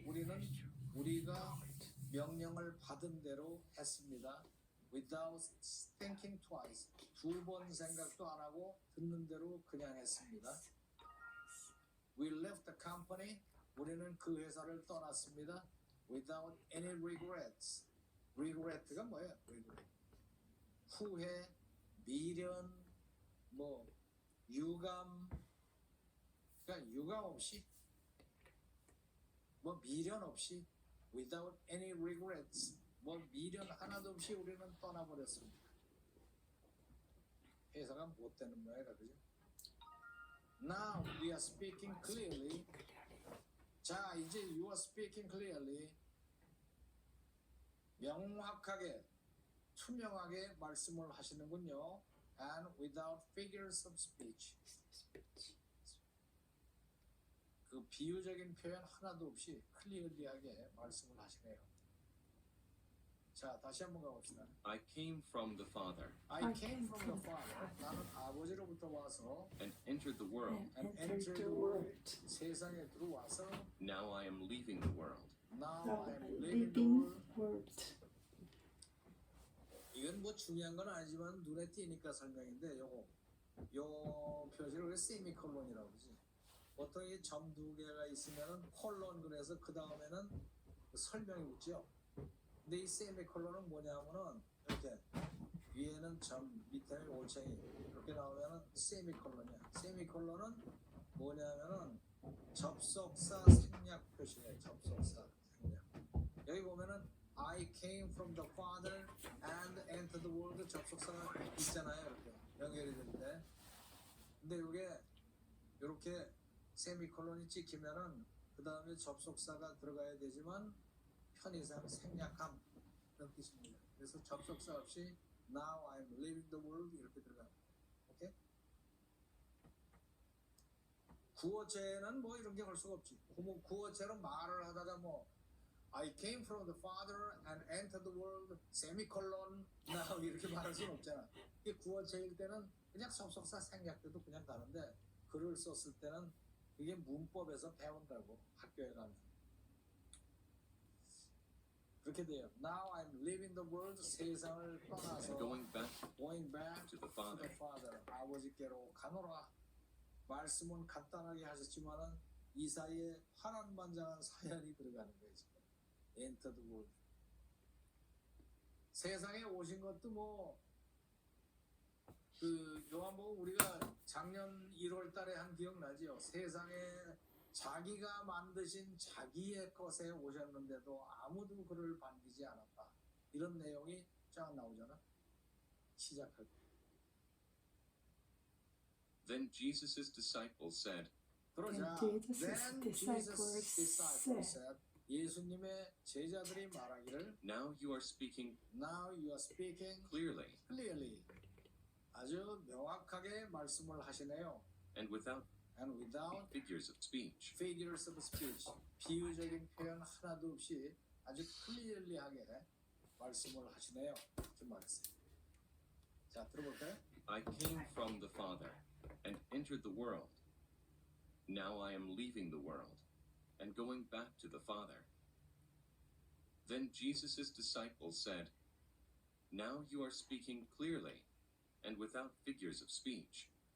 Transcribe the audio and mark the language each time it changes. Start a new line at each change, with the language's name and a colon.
Korean: 우리는 우리가 명령을 받은 대로 했습니다.
English: Without thinking twice.
Korean: 2번 생각도 안 하고 듣는 대로 그냥 했습니다.
English: We left the company.
Korean: 우리는 그 회사를 떠났습니다.
English: Without any regrets.
Korean: regret가 뭐예요? regret. 후회, 미련, 뭐 유감. 그러니까 유감 없이, 뭐 미련 없이,
English: without any regrets.
Korean: 뭐 미련 하나도 없이 우리는 떠나버렸습니다. 회사가 못 되는 모양이라 그죠?
English: Now we are speaking clearly.
Korean: 자, 이제
English: you are speaking clearly.
Korean: 명확하게, 투명하게 말씀을 하시는군요.
English: And without figures of speech.
Korean: 그 비유적인 표현 하나도 없이 클리어리하게 말씀을 하시네요. 자, 다시 한번 가봅시다.
English: I came from the Father I came from the Father.
Korean: 나는 아버지로부터 와서
English: and entered the world. And entered the world.
Korean: 세상에 들어와서
English: Now I am leaving the world. now Now I am I'm living the living world. world.
Korean: 이건 뭐 중요한 건 아니지만 눈에 띄니까 설명인데 요 표시를 세미콜론이라고 그러지. 보통 이 점 두 개가 있으면은 콜론 그래서 그 다음에는 설명이 붙죠. 근데 이 세미콜론은 뭐냐면은 이렇게 위에는 점, 밑에는 올챙이 이렇게 나오면은 세미콜론이야. 세미콜론은 뭐냐면은 접속사 생략 표시예요. 접속사 생략. 여기 보면은
English: I came from the Father and entered the world.
Korean: 접속사가 있잖아요. 이렇게 연결이 되는데, 근데 이게 이렇게 세미콜론이 찍히면은 그 다음에 접속사가 들어가야 되지만 편의상 생략함 그런 뜻입니다. 그래서 접속사 없이
English: Now I'm leaving the world
Korean: 이렇게 들어갑니다. 오케이? 구어체는 뭐 이런 게 할 수가 없지. 구어체로 말을 하다가 뭐
English: I came from the Father and entered the world,
Korean: 세미콜론, now 이렇게 말할 수는 없잖아. 이게 구어체일 때는 그냥 접속사 생략돼도 그냥 가는데 글을 썼을 때는 이게 문법에서 배운다고 학교에 가면. 그렇게 돼요.
English: Now I'm leaving the world,
Korean: 세상을 떠나서
English: And going back to the Father,
Korean: 아버지께로 가노라. 말씀은 간단하게 하셨지만은 이 사이에 파란만장한 사연이 들어가는 거예요.
English: 지금. Enter the world.
Korean: 세상에 오신 것도 뭐 그 요한복음 우리가 작년 1월 달에 한 기억나지요? 세상에 자기가 만드신 자기의 것에 오셨는데도 아무도 그를 반기지 않았다. 이런 내용이 쫙 나오잖아. 시작할 때.
English: Then Jesus' disciples said,
Korean: 그러자
English: Then Jesus' Then disciples disciples said,
Korean: 예수님의 제자들이 말하기를
English: Now you are speaking Now you are speaking clearly clearly.
Korean: 아주 명확하게 말씀을 하시네요.
English: and without figures of speech.
Korean: figures of speech, 비유적인 표현 하나도 없이 아주 클리어리하게 말씀을 하시네요. 이렇게 말했어요. 자, 들어볼까요?
English: I came from the Father and entered the world. Now I am leaving the world and going back to the Father. Then Jesus' disciples said, Now you are speaking clearly and without figures of speech.